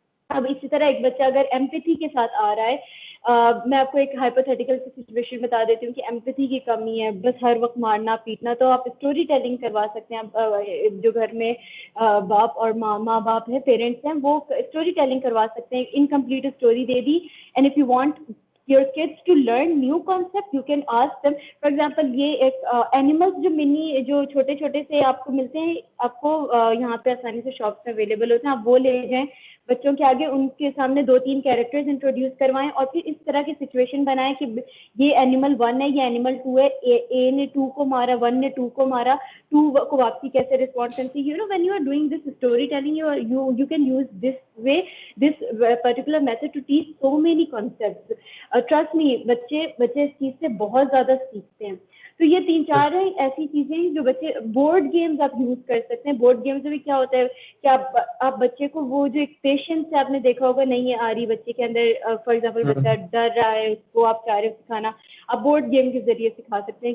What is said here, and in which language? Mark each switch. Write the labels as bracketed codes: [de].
[ur] اب اسی طرح ایک بچہ اگر ایمپیتھی کے ساتھ آ رہا ہے, میں آپ کو ایک ہائپوتھیٹیکل سچویشن بتا دیتی ہوں کہ ایمپیتھی کی کمی ہے, بس ہر وقت مارنا پیٹنا, تو آپ اسٹوری ٹیلنگ کروا سکتے ہیں. جو گھر میں باپ اور ماں باپ ہیں, پیرنٹس ہیں, وہ اسٹوری ٹیلنگ کروا سکتے ہیں, incomplete story they the. [en] And if you want your kids to learn new concept you can ask them. [ur] for example یہ ایک animals جو چھوٹے چھوٹے سے آپ کو ملتے ہیں, آپ کو یہاں پہ آسانی سے شاپس میں اویلیبل ہوتے ہیں, آپ وہ لے جائیں بچوں کے آگے, ان کے سامنے 2-3 کیریکٹرز انٹروڈیوس کروائیں اور پھر اس طرح کی سچویشن بنائیں کہ یہ اینیمل 1 ہے, یہ اینیمل 2 ہے, اے نے 2 کو مارا, 1 نے 2 کو مارا, 2 کو واپسی کیسے رسپونڈ کرتی. [en] when you are doing this story telling you can use this particular method to teach so many concepts. [ur] Trust نہیں, بچے اس چیز سے بہت زیادہ سیکھتے ہیں. تو یہ 3-4 ایسی چیزیں ہیں جو بچے, بورڈ گیمز آپ یوز کر سکتے ہیں. بورڈ گیمز میں کیا ہوتا ہے کہ آپ بچے کو وہ جو ایک پیشنس سے آپ نے دیکھا ہوگا نہیں ہے آ رہی بچے کے اندر, فار ایگزامپل بچہ ڈر رہا ہے, اس کو آپ چاہ رہے ہو سکھانا, آپ بورڈ گیم کے ذریعے سکھا سکتے ہیں.